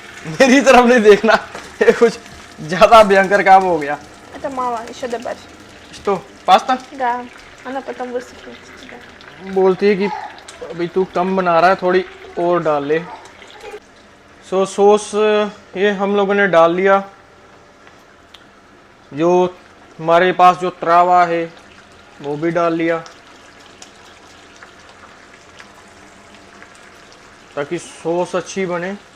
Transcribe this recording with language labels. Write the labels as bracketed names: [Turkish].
[Hindi] मेरी तरफ नहीं देखना, ये कुछ ज्यादा भयंकर काम हो गया। [Russian] Это мало, еще добавь. [Hindi] तो पास्ता [Russian] Да, она потом высохнет у тебя. [Hindi] बोलती है कि अभी तू कम बना रहा है, थोड़ी और डाल ले। सॉस ये हम लोगों ने डाल लिया। जो हमारे पास जो त्रावा है वो भी डाल लिया, ताकि सॉस अच्छी बने।